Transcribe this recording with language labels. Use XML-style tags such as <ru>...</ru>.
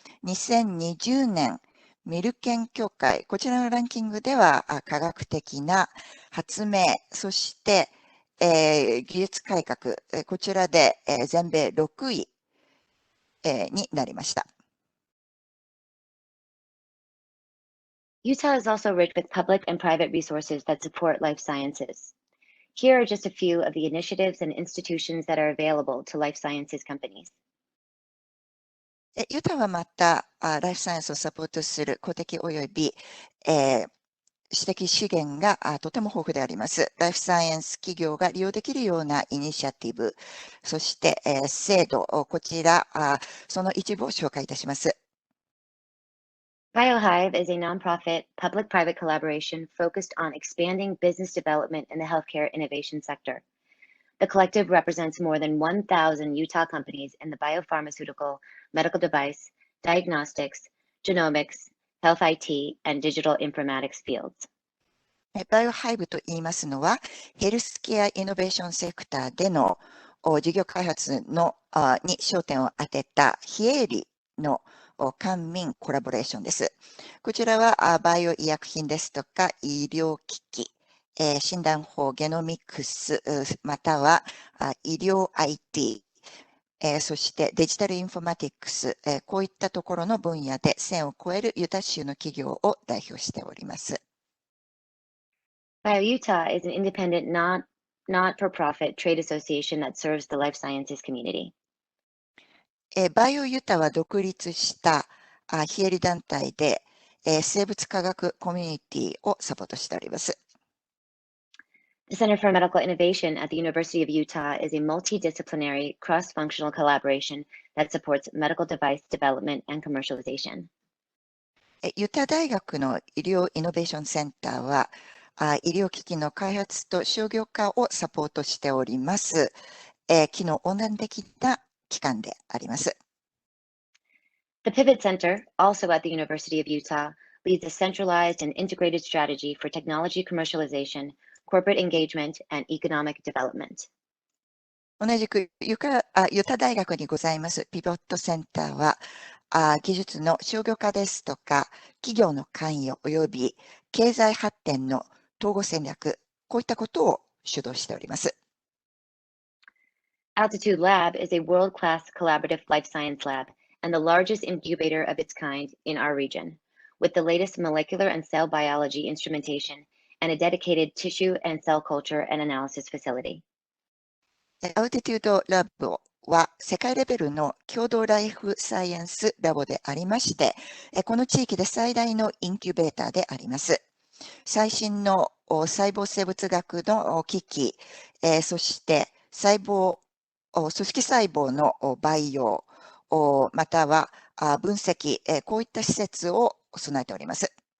<ja>2020年、ミルケン協会、こちらのランキングでは、科学的な発明、そして、技術改革、こちらで、全米6位、になりました。</ja> <en>Utah is also rich with public and private resources that support life sciences. Here are just a few of the initiatives and institutions that are available to life sciences companies.</en> <ja>ユタはまた、ライフサイエンスをサポートする公的及び、私的資源がとても豊富であります。ライフサイエンス企業が利用できるようなイニシアティブ、そして、制度、こちら、その一部を紹介いたします。</ja> <en>BioHive is a nonprofit public-private collaboration focused on expanding business development in the healthcare innovation sector. The collective represents more than 1,000 Utah companies in the biopharmaceutical, medical device, diagnostics, genomics, health IT, and digital informatics fields.</en> <ja>バイオハイブと言いますのは、ヘルスケアイノベーションセクターでの事業開発のに焦点を当てた非営利の官民コラボレーションです。こちらはバイオ医薬品ですとか医療機器、診断法ゲノミクス、または医療 IT、そしてデジタルインフォマティクス、こういったところの分野で1000を超えるユタ州の企業を代表しております。</ja> <en>BioUtah is an independent, not-for-profit trade association that serves the life sciences community.</en> <ja>バイオユタは独立した非営利団体で、生物科学コミュニティをサポートしております。</ja> <en>The Center for Medical Innovation at the University of Utah is a multidisciplinary, cross-functional collaboration that supports medical device development and commercialization.</en> <ja>ユタ大学の医療イノベーションセンターは、医療機器の開発と商業化をサポートしております。機能横断的な機関であります。</ja> <en>The Pivot Center, also at the University of Utah, leads a centralized and integrated strategy for technology commercialization, corporate engagement, and economic development.</en> <ja>同じくユタ大学にございますピボットセンターは、技術の商業化ですとか、企業の関与及び経済発展の統合戦略、こういったことを主導しております。</ja> <en>Altitude Lab is a world-class collaborative life science lab and the largest incubator of its kind in our region, with the latest molecular and cell biology instrumentation and a dedicated tissue and cell culture and analysis facility.</en> <ja>Altitude Lab は世界レベルの共同ライフサイエンスラボでありまして、この地域で最大のインキュベーターであります。最新の細胞生物学の機器、そして組織細胞の培養、または分析、こういった施設を備えております。</ja>